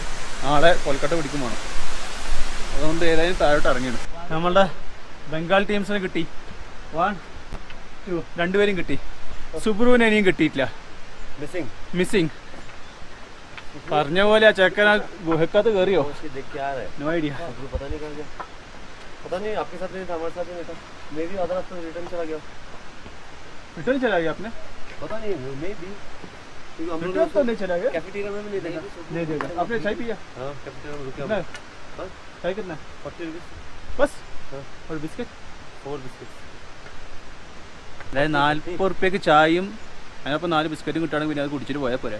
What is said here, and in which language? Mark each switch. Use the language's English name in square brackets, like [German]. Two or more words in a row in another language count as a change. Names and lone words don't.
[Malayalam] നാളെ കൊൽക്കത്ത പിടിക്കും വേണം. അതുകൊണ്ട് ഏതായാലും താഴോട്ട് ഇറങ്ങിയാണ്. നമ്മളുടെ ബംഗാൾ ടീംസിനെ കിട്ടി. 1, 2 രണ്ടുപേരും കിട്ടി. സുബ്രുവിനെ ഇനിയും കിട്ടിയിട്ടില്ല. മിസ്സിങ്. പറഞ്ഞ പോലെ ആ ചെക്കൻ ഗുഹക്കത്ത് കയറിയോ? [English] no idea. [Hindi] पता नहीं आपके साथ नहीं था, हमारे साथ नहीं था। मे भी आधा रास्ता रिटर्न चला गया। रिटर्न चला गया आपने? पता नहीं, मे भी रिटर्न तो नहीं चला गया. कैफेटेरिया में भी नहीं देखा। नहीं देखा. आपने चाय पिया? हाँ कैफेटेरिया में रुके हम। कितना चाय कितना? 40 रुपीस बस. हाँ. और बिस्किट? 4 बिस्किट. [Malayalam] അതായത് 40 ഉറുപ്പ്യക്ക് ചായയും അതിനപ്പോൾ 4 ബിസ്ക്കറ്റും കിട്ടുകയാണെങ്കിൽ പിന്നെ അത് കുടിച്ചിട്ട് പോയാൽ പോരെ.